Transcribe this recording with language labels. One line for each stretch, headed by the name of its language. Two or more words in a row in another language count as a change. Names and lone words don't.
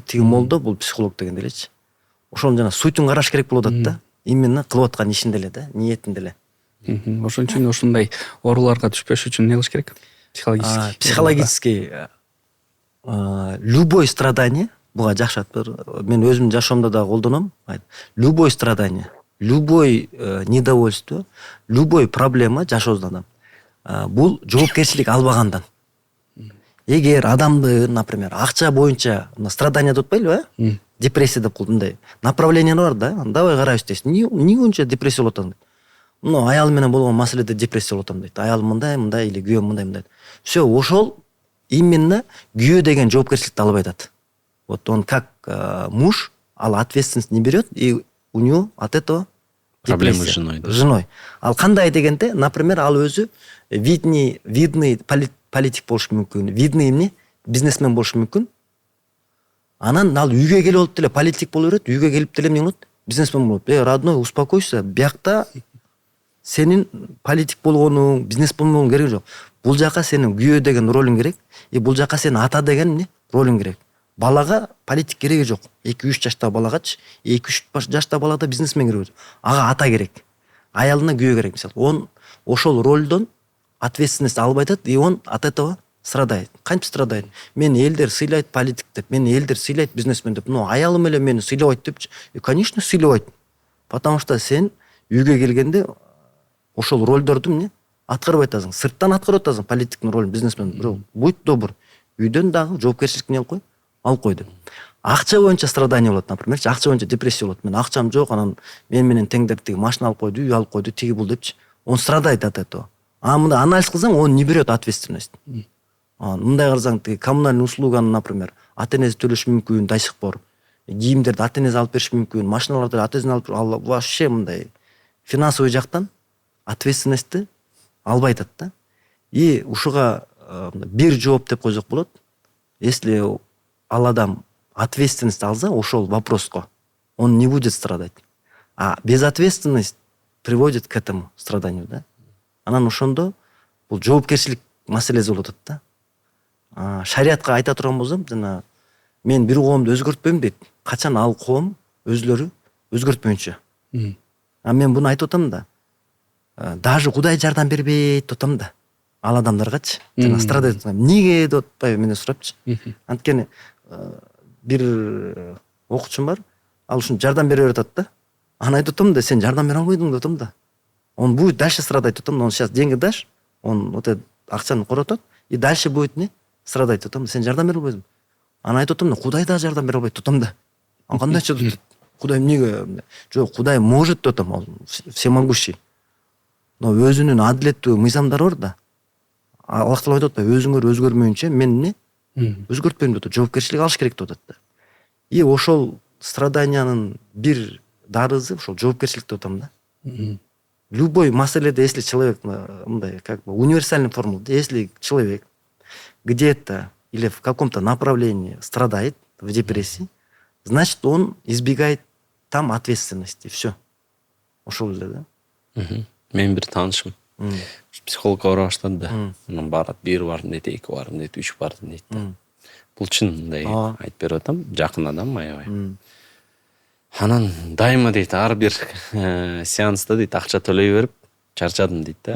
Kyrgyz: Тиги молдо, бул психолог деген элечи. Ошону жана суйтун караш керек болуп атат да. Именно кылып аткан ишинде эле да, ниетинде эле. Ошон үчүн ошондой ооруларга түшпөш үчүн эмне кылыш керек?
Russian: Психологический любой страдание,
Kyrgyz: буга жакшы ат. Мен өзүмдүн жашоомдо да колдоном.
Russian: Любой страдание, любой недовольство, любой проблема
Kyrgyz: жашоодон бул жоопкерчилик албагандан. Эгер адамды, например, акча боюнча страдание деп атпайлыбы, депрессия деп мындай направление бар да, давай карайбыз дейсиң. Эмне боюнча депрессия болуп атам дейт. Мына аялым менен болгон маселеде депрессия болуп атам дейт. Аялым мындай или күйөөм мындай. Все, ошол именно күйөө деген жоопкерчиликти албай атат.
Russian: Вот он как муж, ал ответственность не берет, и у него от этого проблемы с женой. Женой.
Kyrgyz: Ал кандай дегенде, например, ал өзү видный политик болушу мүмкүн, видный эмне бизнесмен болушу мүмкүн. Анан ал үйгө келип алып деле политик боло берет, үйгө келип деле эмне болот? Бизнесмен болот.
Russian: Родной, успокойся,
Kyrgyz: биякта сенин политик болгонуң, бизнесмен болгонуң кереги жок. Бул жака сенин күйөө деген ролуң керек, и бул жака сенин ата деген эмне ролуң керек. Балага политик кереги жок. 2-3 жаштагы балагачы, 2-3 жаштагы балада бизнесмен керек. Ага ата керек. Аялына күйөө керек, мисалы. Он ошол ролдон ответственность албай атат,
Russian: и он от этого страдает.
Kyrgyz: Кантип страдает? Мени элдер сыйлайт политик деп, мени элдер сыйлайт бизнесмен деп. Но аялым эле мени сыйлабайт депчи. Конечно, сыйлабайт.
Russian: Потому что
Kyrgyz: сен үйгө келгенде ошол ролдорду эмне аткарбай атасың. Сырттан аткарып атасың политиктин ролун, бизнесмен. Бирок
Russian: будь добр,
Kyrgyz: үйдөн дагы жоопкерчиликти алып кой деп. Акча боюнча страдание болот, напримерчи, акча боюнча депрессия болот. Мен акчам жок, анан менен теңдеп тиги машина алып койду, үй алып койду, тиги бул депчи.
Russian: Он страдает от этого. А
Kyrgyz: мындай анализ кылсаң,
Russian: он не берет ответственность.
Kyrgyz: Мындай карасаң, тиги коммунальный услуганы, например, ата-энеси төлөшү мүмкүн
Russian: до сих пор.
Kyrgyz: Кийимдерди ата-энеси алып бериши мүмкүн, машиналарды ата-энеси алып бериши, ал вообще мындай финансовый жактан ответственностьти албай атат да. И ушуга бир жооп деп койсок болот. Если ал адам ответственность алса, ошол вопроско,
Russian: он не будет страдать. А безответственность приводит к этому страданию, да.
Kyrgyz: Анан ошондо бул жоопкерчилик маселеси болот да. Шариатка айта турган болсом, жана мен бир коомду өзгөртпөйм дейт. Качан ал коом өзлөрү өзгөртпөйүнчө. А мен буну айтып атам да. Даже Кудай жардам бербейт деп атам да. Ал адамдаргачы, жана страдать атам. Эмнеге деп атпайбы менен сурапчы. Анткени бир окуучум бар, ал ушуну жардам бере берет да. Аны айтып атам да, сен жардам бере албайдың деп атам да.
Russian: Он будет дальше страдать
Kyrgyz: деп атам,
Russian: он сейчас деньги дашь, он вот этот
Kyrgyz: акчаны коротот
Russian: и дальше будет не страдать
Kyrgyz: деп атам. Сен жардам бере албайсың. Аны айтып атам да, Кудай да жардам бере албайт деп атам да. Ан кандайча деп Кудай эмнеге? Жок, Кудай может деп атам, всемогущий. Но өзүнүн адилеттүү мыйзамдары бар да. Аллах таала айтат да, өзүңөр өзгөрмөйүнчө мен не өзгөртпөйм деп атат, жоопкерчилик алыш керек деп атат да. И ошол страданиянын бир дарызы ошол жоопкерчилик деп атам да. Любой маселеде,
Russian: если человек, мындай, как бы универсальный формула, если человек где-то или в каком-то направлении страдает в депрессии, значит, он избегает там ответственности. Все.
Kyrgyz: Ошол эле да. Мен бир таанышым психологко бара баштады да. Анан барат, бир бардым дейт, эки бардым дейт, үч бардым дейт да. Бул чын мындай айтып берип атам, жакын адам аябай. Анан дайыма дейт, ар бир сеанста дейт, акча төлөй берип чарчадым дейт да.